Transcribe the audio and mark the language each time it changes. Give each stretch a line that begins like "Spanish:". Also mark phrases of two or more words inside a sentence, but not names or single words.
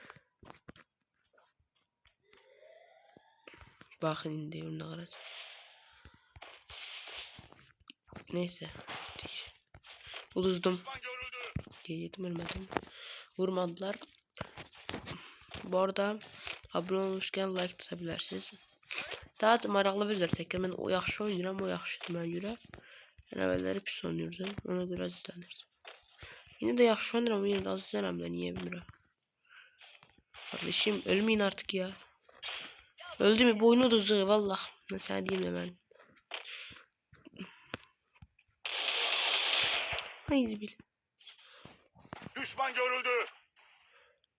Turkish: Bakın indi ne kadar. Neyse. Uzdum. Yedim ölmedim. Vurmadılar. Bu arada abone olmuşken like atabilirsiniz.
Azerbaijani: Daha da maraqlı bilirsek mən o yaxşı oynayıram, o yaxşıdır mənə görə. Yəni əvvəlləri pis oynayırdım, ona görə izlənir.
Turkish: Yine de
Azerbaijani: yaxşı oynayıram,
Turkish: yine de
Azerbaijani: az izlənirəm də, niyə bilmirəm.
Turkish: Kardeşim ölmeyin artık ya. Öldü mü bu oyunu da vallah. Ne sana diyeyim de ben. Haydi bil. Düşman görüldü.